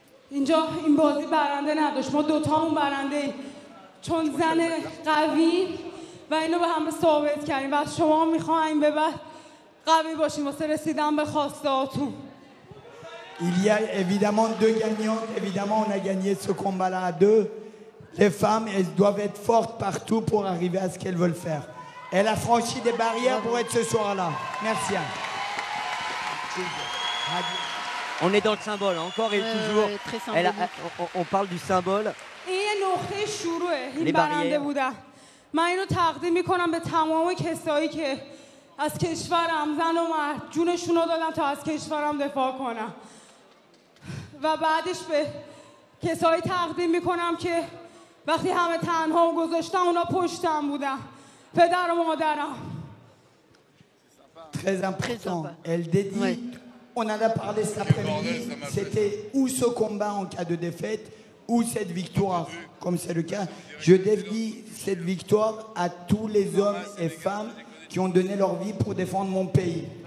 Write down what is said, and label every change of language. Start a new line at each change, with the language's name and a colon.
Persian: اینجا این بازی برنده نداشت ما دوتامون برنده ایم چون زن قوی و اینو به همه ثابت کردیم و شما میخوایم به بعد قوی باشیم واسه رسیدن به خواسته هاتون.
French: Il y a évidemment deux gagnantes. Évidemment, on a gagné ce combat-là à deux. Les femmes, elles doivent être fortes partout pour arriver à ce qu'elles veulent faire. Elle a franchi des barrières pour être ce soir-là. Merci. On est dans le symbole, encore et toujours. On parle du symbole. Les barrières.
Persian: من اینو تقدیم میکنم به تمام کسایی که از کشورم زن و مرد جونشون رو دادن تا از کشورم دفاع کنم و بعدش به کسایی تقدیم میکنم که وقتی همه تنها گذاشتم اونا پشتم بودن پدر و مادرم.
French: Très important. Elle dédie. On en a parlé cet après-midi. C'était ou ce combat en cas de défaite ou cette victoire, comme c'est le cas. Je dédie cette victoire à tous les hommes et femmes qui ont donné leur vie pour défendre mon pays.